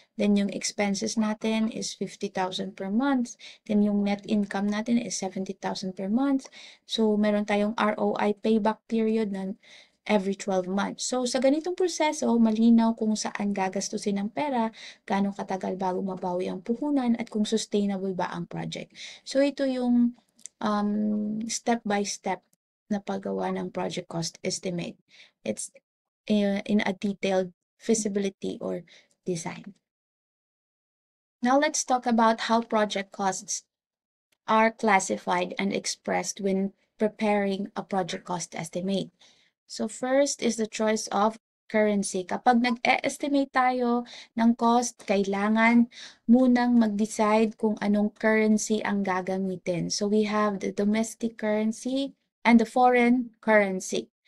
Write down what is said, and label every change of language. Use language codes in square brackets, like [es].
[en] Then, yung expenses natin is 50,000 per month. Then, yung net income natin is 70,000 per month. So, [tl] meron tayong [en] ROI payback period na every 12 months. [tl] So, sa ganitong proseso, malinaw kung saan gagastusin ang pera, gaano katagal bago mabawi ang puhunan, at kung sustainable ba ang project. So, ito yung step-by-step na paggawa ng project cost estimate. [en] It's in a detailed feasibility or design. Now, let's talk about how project costs are classified and expressed when preparing a project cost estimate. So, first is the choice of currency. [tl] Kapag nag-e-estimate tayo ng cost, kailangan munang mag-decide kung anong currency ang gagamitin. [en] So, we have the domestic currency and the foreign currency.